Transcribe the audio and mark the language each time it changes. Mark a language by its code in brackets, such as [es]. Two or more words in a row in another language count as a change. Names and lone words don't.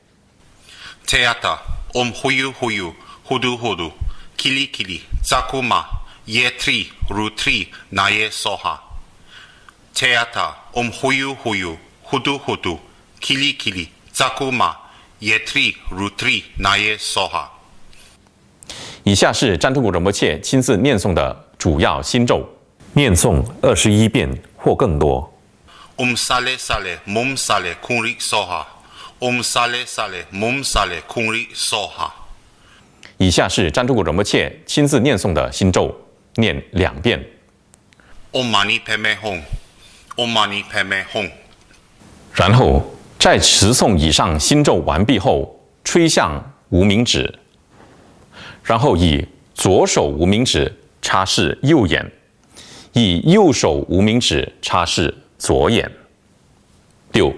[sa] Teata Om Huyu Huyu Hudu Hudu Kili Kili Zakuma Ye Tri Rutri Naye Soha. Teata Om Huyu Huyu Hudu Hudu Kili Kili Zakuma Ye Tri Rutri Naye Soha。 [zh] 以下是占图古仁波切亲自念诵的主要心咒，念诵21遍或更多。 [sa] Sale Sale Mum Sale Kunri Soha。Sale Sale Mum Sale Kunri Soha。 [zh] 以下是占图古仁波切亲自念诵的心咒，念2遍。 [sa] Om Mani Padme Hum。Om Mani Padme Hum。 [zh] 然后在持诵以上心咒完毕后，吹向无名指，然后以左手无名指擦拭右眼，以右手无名指擦拭左眼。6.